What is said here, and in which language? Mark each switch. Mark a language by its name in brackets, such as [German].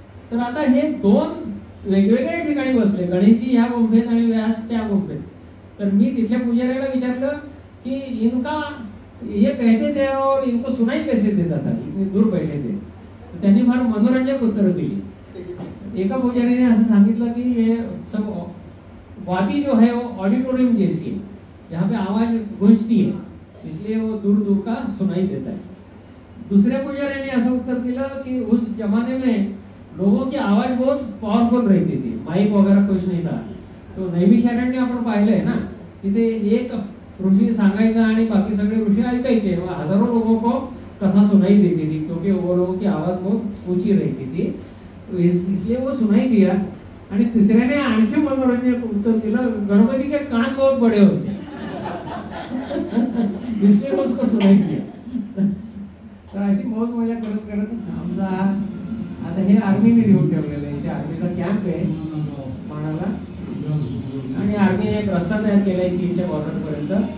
[Marathi] तर आता हे 2 वेगवेगळ्या ठिकाणी बसले, गणेशजी ह्या गुंफेत आणि व्यास त्या गुंफेत. तर मी तिथल्या पुजाऱ्याला विचारलं की [Hindi] इनका ये कहते थे और इनको सुनाई कैसे देता था, इतने दूर बैठे थे. [Marathi] त्यांनी फार मनोरंजक उत्तरं दिली. एका पुजारीने असं सांगितलं की [Hindi] ये सब वादी जो है वो ऑडिटोरियम जैसी है, जहाँ पे आवाज गूंजती है, इसलिए वो दूर दूर का सुनाई देता है. दूसरे पुजारी ने ऐसा उत्तर दिया कि उस जमाने में लोगों की आवाज बहुत पावरफुल रहती थी, माइक वगैरह कुछ नहीं था. [Marathi] तो नैमिषारण्य आपण पाहिलंय ना, तिथे एक ऋषी सांगायचा आणि बाकी सगळे ऋषी ऐकायचे. [Hindi] हजारों लोगों को कथा सुनाई देती थी क्योंकि वो लोगों की आवाज बहुत ऊंची रहती थी. इसलिए वो सुनाई दिया. [Marathi] आणि तिसऱ्याने आणखी मनोरंजक उत्तर दिलं, [Hindi] गणपती के कान बहुत बडे होते. इसलिए उसको सुनाई दिया. [Marathi] तर अशी मौज मजा करत करत आमचा आता हे आर्मीने लिहून ठेवलेलं आहे. इथे आर्मीचा कॅम्प आहे माणाला आणि आर्मीने एक रस्ता तयार केलाय चीनच्या बॉर्डर पर्यंत.